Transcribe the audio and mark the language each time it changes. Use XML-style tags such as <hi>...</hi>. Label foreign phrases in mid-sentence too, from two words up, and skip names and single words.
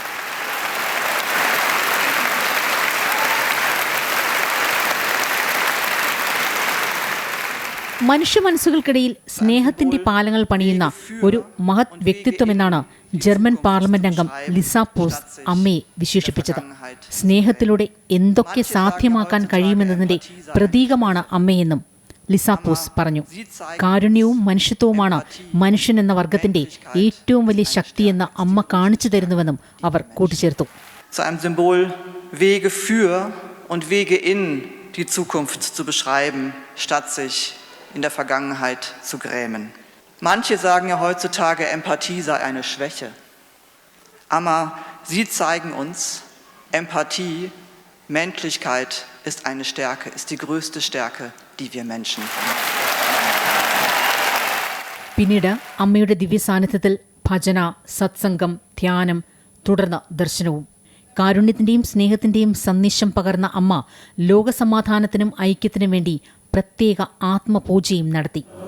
<ml>മനുഷ്യ മനസ്സുകൾക്കിടയിൽ സ്നേഹത്തിന്റെ പാലങ്ങൾ പണിയുന്ന ഒരു മഹത് വ്യക്തിത്വമെന്നാണ് ജർമ്മൻ പാർലമെന്റ് അംഗം ലിസ പോസ് അമ്മയെ വിശേഷിപ്പിച്ചത്. സ്നേഹത്തിലൂടെ എന്തൊക്കെ സാധ്യമാക്കാൻ കഴിയുമെന്നതിന്റെ പ്രതീകമാണ് അമ്മയെന്നും ലിസ പോസ് പറഞ്ഞു. കാരുണ്യവും മനുഷ്യത്വവുമാണ് മനുഷ്യൻ എന്ന വർഗത്തിന്റെ ഏറ്റവും വലിയ ശക്തിയെന്ന് അമ്മ കാണിച്ചു തരുന്നുവെന്നും അവർ കൂട്ടിച്ചേർത്തു.</ml> <de>Wege für und Wege in die Zukunft zu beschreiben, statt sich in der Vergangenheit zu grämen. Manche sagen ja heutzutage, Empathie sei eine Schwäche. Aber sie zeigen uns, Empathie, Menschlichkeit ist eine Stärke, ist die größte Stärke, die wir Menschen haben.</de> <ml>പിന്നീട് അമ്മയുടെ ദിവ്യ സാന്നിധ്യത്തിൽ ഭജന, സത്സംഗം, ധ്യാനം, തുടർന്ന് ദർശനവും. കാരുണ്യത്തിന്റെയും സ്നേഹത്തിന്റെയും സന്ദേശം പകർന്ന അമ്മ ലോകസമാധാനത്തിനും ഐക്യത്തിനും വേണ്ടി പ്രത്യേക ആത്മപൂജയും നടത്തി.</ml>